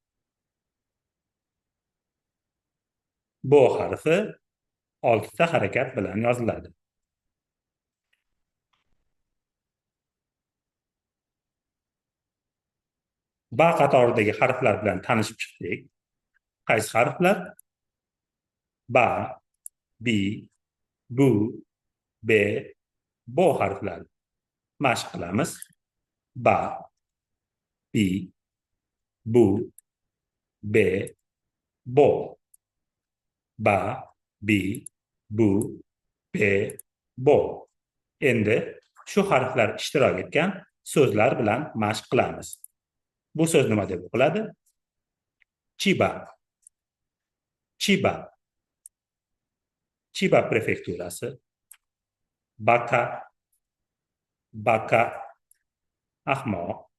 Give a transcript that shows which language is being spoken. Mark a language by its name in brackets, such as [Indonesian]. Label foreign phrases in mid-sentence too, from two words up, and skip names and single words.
[Uzbek] Bu harfi 6 ta harakat bilan yoziladi. Ba qatoridagi harflar bilan tanishib chiqdik. Qaysi harflar? [Japanese] Ba, bi, bu, be, bo [Uzbek] harflari. Mashq qilamiz. [Japanese] Ba, bi, bu, be, bo. Ba, bi, bu, be, bo. [Uzbek] Endi shu harflar ishtirok etgan so'zlar bilan mashq qilamiz. Bu so'z nima deb o'qiladi? Chiba prefekturasi. Baka, ahmoq.